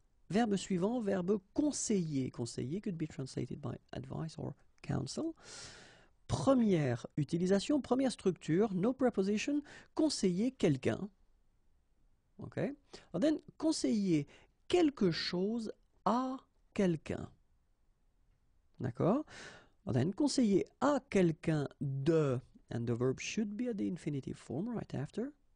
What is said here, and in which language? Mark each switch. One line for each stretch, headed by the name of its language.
French: Verbe suivant, verbe conseiller.
English: Conseiller could be translated by advice or counsel.
French: Première utilisation, première structure,
English: no preposition,
French: conseiller quelqu'un. Ok?
English: And then,
French: conseiller quelque chose à quelqu'un. D'accord?
English: And then,
French: conseiller à quelqu'un de,
English: and the verb should be at the infinitive form right after.